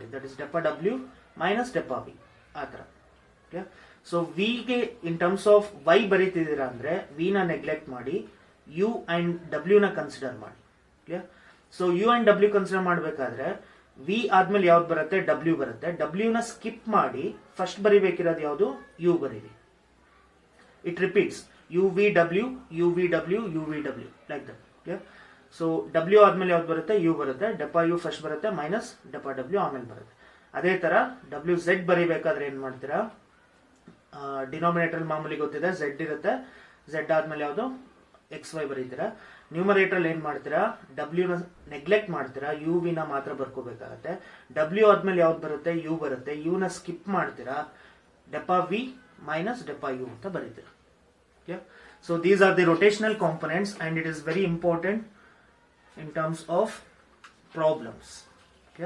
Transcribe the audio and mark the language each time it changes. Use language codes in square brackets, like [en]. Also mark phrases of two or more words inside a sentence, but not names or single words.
[en] that is delta w minus delta v [kn] ಆ ತರ. [en] okay, so [kn] v ಗೆ [en] in terms of [kn] y ಬರೀತಿದ್ದೀರಾ ಅಂದ್ರೆ v ನ ನೆಗ್ಲೆಕ್ಟ್ ಮಾಡಿ u ಅಂಡ್ w ನ ಕನ್ಸಿಡರ್ ಮಾಡಿ. [en] okay, so u and w consider [kn] ಮಾಡಬೇಕಾದ್ರೆ v ಆದ್ಮೇಲೆ ಯಾವ್ದು ಬರುತ್ತೆ? w ಬರುತ್ತೆ. w ನ ಸ್ಕಿಪ್ ಮಾಡಿ ಫಸ್ಟ್ ಬರಿಬೇಕಿರೋದು ಯಾವುದು? u ಬರೀರಿ. [en] it repeats u v w u v w u v w like that. okay, so [kn] w ಆದ್ಮೇಲೆ ಯಾವ್ದು ಬರುತ್ತೆ? u ಬರುತ್ತೆ. [en] delta u first [kn] ಬರುತ್ತೆ [en] minus delta w [kn] ಆಮೇಲೆ ಬರುತ್ತೆ. ಅದೇ ತರ w z ಬರಿಬೇಕಾದ್ರೆ ಏನ್ ಮಾಡ್ತೀರಾ? ಡಿನೋಮಿನೇಟರ್ ಮಾಮೂಲಿ ಗೊತ್ತಿದೆ, z ಇರುತ್ತೆ. z ಆದ್ಮೇಲೆ ಯಾವುದು ಎಕ್ಸ್ ವೈ ಬರೀತೀರಾ. ನ್ಯೂಮರೇಟರ್ ಏನ್ ಮಾಡ್ತೀರಾ, ಡಬ್ಲ್ಯೂ ನ ನೆಗ್ಲೆಕ್ಟ್ ಮಾಡ್ತೀರಾ, ಯು ವಿ ನ ಮಾತ್ರ ಬರ್ಕೋಬೇಕಾಗತ್ತೆ. ಡಬ್ಲ್ಯೂ ಆದ್ಮೇಲೆ ಯಾವ್ದು ಬರುತ್ತೆ, ಯು ಬರುತ್ತೆ. ಯು ನ ಸ್ಕಿಪ್ ಮಾಡ್ತೀರಾ, [en] delta v minus delta u [kn] ಅಂತ ಬರೀತೀರಾ. [en] So these are the rotational components and it is very important in terms of problems. Okay.